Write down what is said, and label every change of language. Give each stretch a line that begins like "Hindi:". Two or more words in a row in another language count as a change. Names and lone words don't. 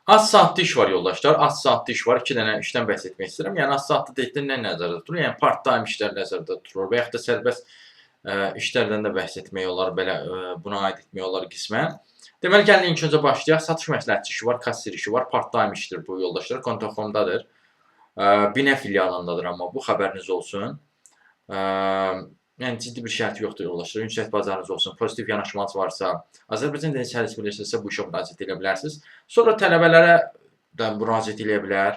Azerbaijani: Az saatlı iş var yoldaşlar, az saatlı iş var. 2 dənə işdən bəhs etmək istəyirəm. Yəni az saatlı dedikdə nə nəzərdə tutulur? Yəni part-time işlər nəzərdə tutulur və yaxud da sərbəst işlərdən də bəhs etmək olar, belə buna aid etmək olar qismən. Deməli, gəlin ilk öncə başlayaq. Satış məsləhətçi işi var, kasser işi var, part-time işdir bu yoldaşlar. Kontaxomdadır. Binə filialındadır, amma bu xəbəriniz olsun. Yəni ciddi bir şərt yoxdur yoldaşlar. Ünsiyyət bacarınız olsun, pozitiv yanaşmanız varsa, Azərbaycan dilini səlis bilirsinizsə bu işə müraciət edə bilərsiniz. Sonra tələbələrə də müraciət edə bilər.